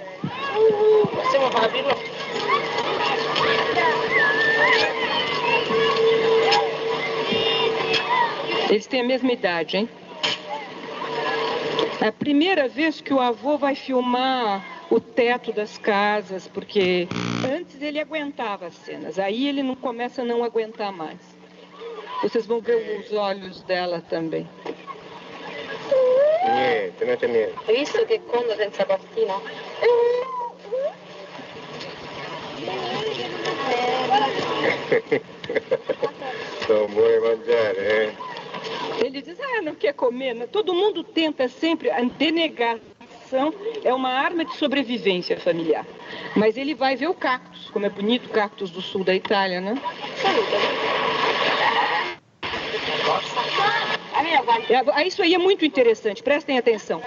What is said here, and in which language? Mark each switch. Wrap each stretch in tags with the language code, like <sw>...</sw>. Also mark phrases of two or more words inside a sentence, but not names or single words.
<pt>Eles têm a mesma idade, hein? É a primeira vez que o avô vai filmar o teto das casas, porque antes ele aguentava as cenas, aí ele não começa a não aguentar mais. Vocês vão ver os olhos dela também.</pt> <it>Niente, non c'è niente. Hai visto che condo senza cortina? Não vuoi mangiare, eh?</it> <pt>Ele diz, não quer comer. Todo mundo tenta sempre, a denegação é uma arma de sobrevivência familiar. Mas ele vai ver o cactus, como é bonito o cactus do sul da Itália, né? Isso aí é muito interessante, prestem atenção.</pt>